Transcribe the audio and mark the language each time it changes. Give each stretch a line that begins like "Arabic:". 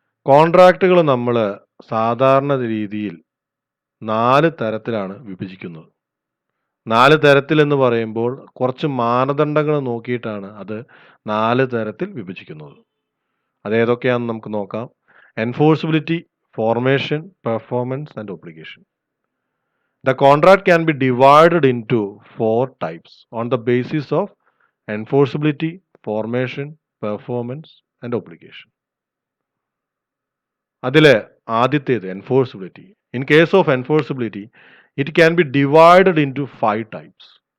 Malayalam: കോൺട്രാക്റ്റുകൾ നമ്മൾ സാധാരണ രീതിയിൽ 4 തരത്തിലാണ് വിഭജിക്കുന്നത്. 4 തരത്തിൽ എന്ന് പറയുമ്പോൾ കുറച്ച് മാനദണ്ഡങ്ങൾ നോക്കിയിട്ടാണ് അത് 4 തരത്തിൽ വിഭജിക്കുന്നത്. അതേതൊക്കെയാണെന്ന് നമുക്ക് നോക്കാം. Enforceability, formation, performance and obligation.
English: The contract can be divided into 4 types on the basis of enforceability, formation, performance and obligation.
Malayalam: അതിൽ ആദ്യത്തേത് enforceability.
English: In case of enforceability, it can be divided into 5 types.